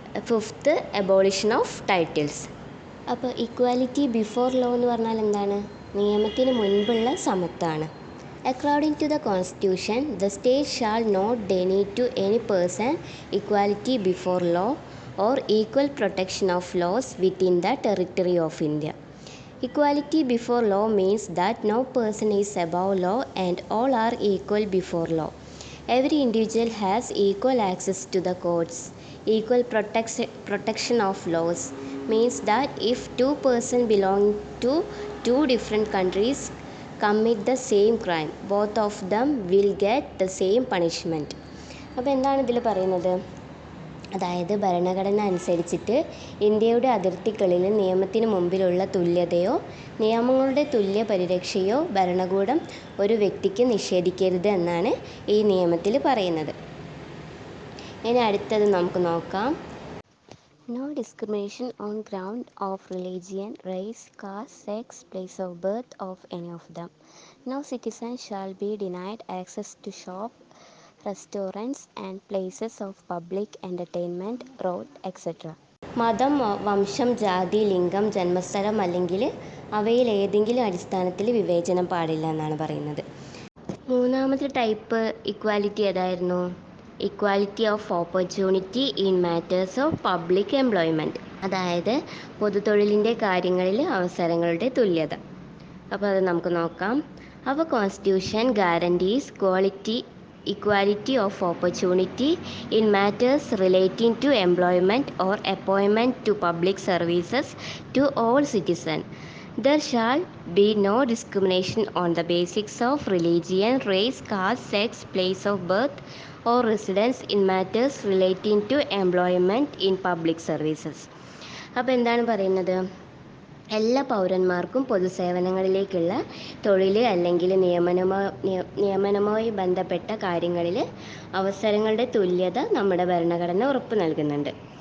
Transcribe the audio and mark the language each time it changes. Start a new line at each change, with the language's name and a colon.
Malayalam: Fifth, എബോളിഷൻ of titles. അപ്പോൾ equality before law എന്ന് പറഞ്ഞാൽ എന്താണ്? നിയമത്തിന് മുൻപുള്ള സമത്വമാണ്.
English: According to the constitution, the state shall not deny to any person equality before law or equal protection of laws within the territory of India. Equality before law means that no person is above law and all are equal before law. Every individual has equal access to the courts. Equal protection of laws means that if 2 persons belonging to 2 different countries commit the same crime, both of them will get the same punishment.
Malayalam: അപ്പോൾ എന്താണ് ഇതിൽ പറയുന്നത്? അതായത് ഭരണഘടന അനുസരിച്ചിട്ട് ഇന്ത്യയുടെ അതിർത്തികളിൽ നിയമത്തിന് മുമ്പിലുള്ള തുല്യതയോ നിയമങ്ങളുടെ തുല്യ പരിരക്ഷയോ ഭരണകൂടം ഒരു വ്യക്തിക്ക് നിഷേധിക്കരുത് എന്നാണ് ഈ നിയമത്തിൽ പറയുന്നത്. ഇനി അടുത്തത് നമുക്ക് നോക്കാം.
English: No discrimination on ground of religion, race, caste, sex, place of birth of any of them. No citizen shall be denied access to shop, restaurants and places of public entertainment, road, etc.
Malayalam: മതം, വംശം, ജാതി, ലിംഗം, ജന്മസ്ഥലം അല്ലെങ്കിൽ അവയിൽ ഏതെങ്കിലും അടിസ്ഥാനത്തിൽ വിവേചനം പാടില്ല എന്നാണ് പറയുന്നത്. മൂന്നാമത്തെ ടൈപ്പ് ഇക്വാലിറ്റി ഏതായിരുന്നു? Equality of opportunity in matters of public employment, അതായത് പൊതുതൊഴിലിൻ്റെ കാര്യങ്ങളിൽ അവസരങ്ങളുടെ തുല്യത. അപ്പോൾ അത് നമുക്ക് നോക്കാം.
English: അവർ constitution guarantees equality of opportunity in matters relating to employment or appointment to public services to all citizens. There shall be no discrimination on the basis of religion, race, caste, sex, place of birth or residence in matters relating to employment in public services.
Malayalam: അപ്പോൾ എന്താണ് പറയുന്നത്? എല്ലാ പൗരന്മാർക്കും പൊതുസേവനങ്ങളിലേക്കുള്ള തൊഴിൽ അല്ലെങ്കിൽ നിയമനവുമായി ബന്ധപ്പെട്ട കാര്യങ്ങളിൽ അവസരങ്ങളുടെ തുല്യത നമ്മുടെ ഭരണഘടന ഉറപ്പ് നൽകുന്നുണ്ട്.